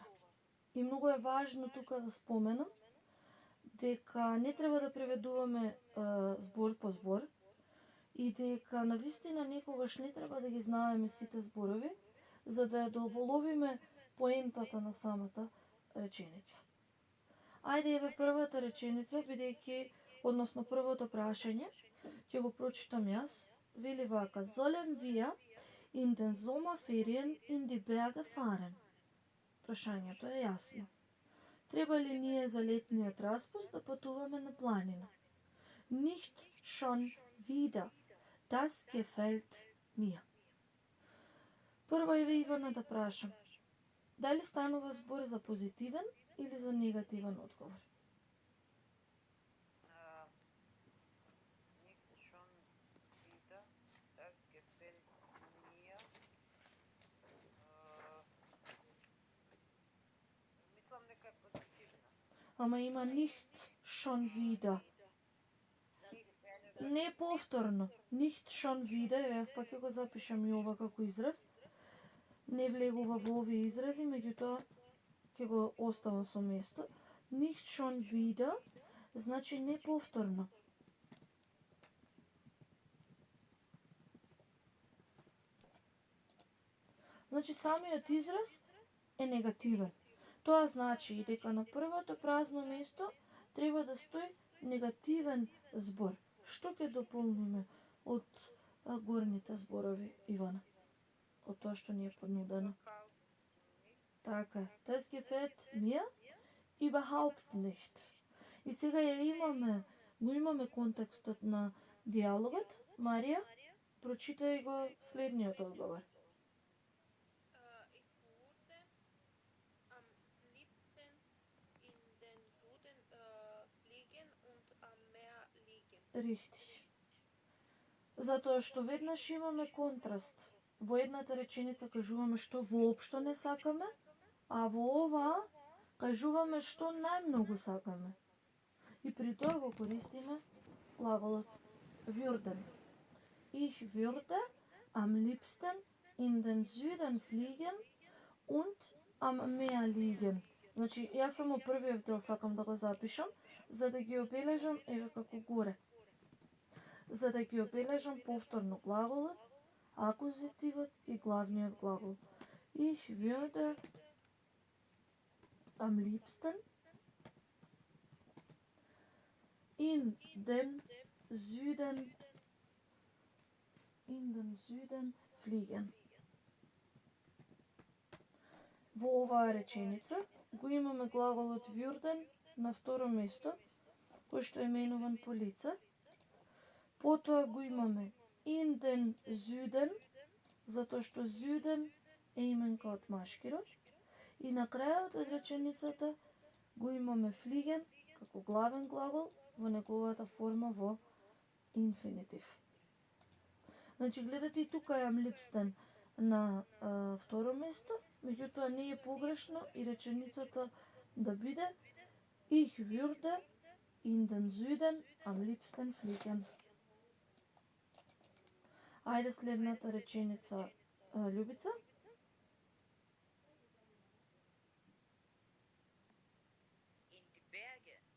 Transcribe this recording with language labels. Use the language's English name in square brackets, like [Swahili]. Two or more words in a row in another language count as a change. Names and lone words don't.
[Macedonian] И многу е важно тука да споменам дека не треба да преведуваме збор по збор и дека навистина некогаш не треба да ги знаеме сите зборови за да ја доволовиме поентата на самата реченица. Ајде еве првата реченица, бидејќи односно првото прашање, ќе го прочитам јас. Вели вака: [German] Sollen wir in den Sommerferien in die Berge fahren? [Macedonian] Прашањето е јасно. Треба ли ние за летниот распуст да патуваме на планина? [German] Nicht schon wieder. Das gefällt mir. [Macedonian] Прво е Ивана да прашам. Дали станува збор за позитивен или за негативен одговор? Ама има [German] nicht schon wieder. [Macedonian] Не повторно. [German] Nicht schon wieder. [Macedonian] Јас пак ќе го запишам и ова како израз. Не влегува во овие изрази, меѓутоа ќе го оставам со место. [German] Nicht schon wieder [Macedonian] значи не повторно. Значи самиот израз е негативен. Тоа значи и дека на првото празно место треба да стои негативен збор. Што ќе дополниме од горните зборови, Ивана? Од тоа што ни е понудено. Така, [German] das gefällt mir überhaupt nicht. [Macedonian] И сега го имаме контекстот на диалогот. Марија, прочитај го следниот одговор. [German] Richtig. [Macedonian] Затоа што веднаш имаме контраст. Во едната реченица кажуваме што воопшто не сакаме, а во оваа кажуваме што најмногу сакаме. И при тоа го користиме глаголот würden. [German] Ich würde am liebsten in den Süden fliegen und am Meer liegen. [Macedonian] Значи, јас само првиот дел сакам да го запишам, за да ги обележам еве како горе. За да ги обележам повторно глаголот, акузативот и главниот глагол. [German] Ich würde am liebsten in den Süden fliegen. [Macedonian] Во оваа реченица го имаме глаголот würden на второ место, кој што е менуван по лице. Потоа го имаме [German] in den Süden, [Macedonian] затоа што Süden е именка од машки род. И на крајот од реченицата го имаме fliegen како главен глагол во неговата форма во инфинитив. Значи, гледате и тука е [German] am liebsten [Macedonian] на второ место, меѓутоа не е погрешно и реченицата да биде [German] Ich würde in den Süden am liebsten fliegen. [Macedonian] Ајде следната реченица, Љубица. [German] In die Berge.